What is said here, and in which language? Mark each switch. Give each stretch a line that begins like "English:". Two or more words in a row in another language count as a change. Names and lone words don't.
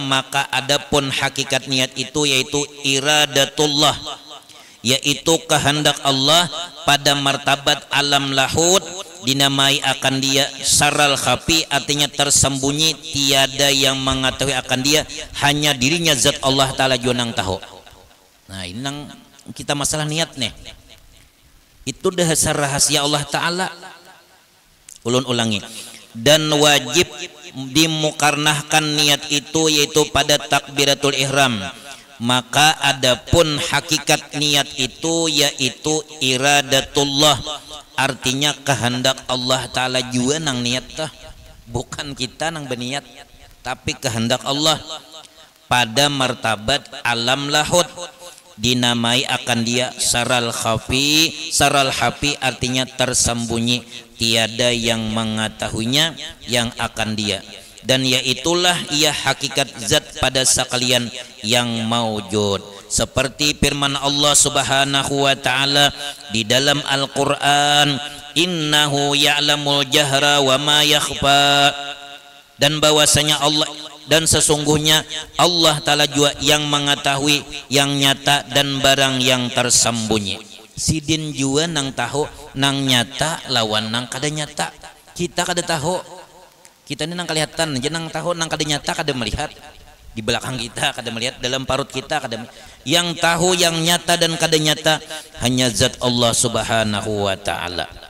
Indonesian: Maka adapun hakikat niat itu yaitu iradatullah, yaitu kehendak Allah pada martabat alam lahud, dinamai akan dia
Arabic: saral khafi,
Indonesian: artinya tersembunyi, tiada yang mengetahui akan dia, hanya dirinya zat Allah Ta'ala jonang tahu. Nah, ini nang kita masalah niat nih, itu dasar rahasia Allah Ta'ala.
Banjar: Ulun ulangi,
Indonesian: dan wajib dimukarnahkan niat itu yaitu pada takbiratul ihram. Maka adapun hakikat niat itu yaitu iradatullah, artinya kehendak Allah Ta'ala juga nang niat tah, bukan kita nang berniat, tapi kehendak Allah pada martabat alam lahud, dinamai akan dia
Arabic: saral khafi. Saral khafi
Indonesian: artinya tersembunyi, tiada yang mengetahuinya yang akan dia, dan yaitulah ia hakikat zat pada sekalian yang maujud. Seperti firman Allah
Arabic: Subhanahu wa ta'ala
Indonesian: di dalam Al-Quran,
Arabic: innahu ya'lamul jahra wa ma yakhfa,
Indonesian: dan bahwasanya Allah, dan sesungguhnya Allah Ta'ala juga yang mengetahui yang nyata dan barang yang tersembunyi.
Banjar: Sidin juga nang tahu nang nyata lawan nang kada nyata. Kita kada tahu, kita ini nang kelihatan aja nang tahu, nang kada nyata kada melihat. Di belakang kita kada melihat, dalam parut kita kada melihat.
Indonesian: Yang tahu yang nyata dan kada nyata hanya zat Allah
Arabic: Subhanahu wa ta'ala.